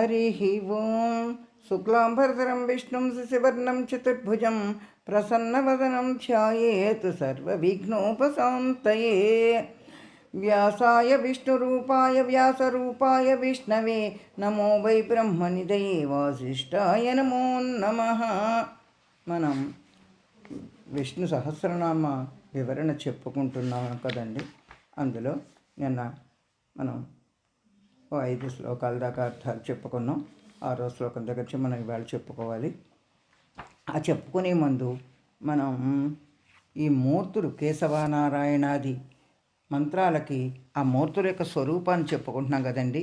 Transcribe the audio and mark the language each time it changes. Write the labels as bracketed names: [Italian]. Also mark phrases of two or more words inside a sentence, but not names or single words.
[Sanskrit] हरिः ओं शुक्लांबरधरं विष्णुं शशिवर्णं चतुर्भुजं प्रसन्नवदनं ध्यायेत् सर्वविघ्नोपशान्तये। व्यासाय विष्णुरूपाय व्यासरूपाय विष्णवे नमो वै ब्रह्मनिधये वासिष्ठाय नमो नमः। [Telugu] మనం విష్ణు సహస్రనామ వివరణ చెప్పుకుంటున్నాం కదండి. అందులో నిన్న మనం 5 శ్లోకాల దాకా అర్థాలు చెప్పుకున్నాం. 6వ శ్లోకం దగ్గర నుంచి మనం ఇవాళ చెప్పుకోవాలి. ఆ చెప్పుకునే ముందు మనం ఈ మూర్తులు కేశవనారాయణాది మంత్రాలకి ఆ మూర్తుల యొక్క స్వరూపాన్ని చెప్పుకుంటున్నాం కదండి.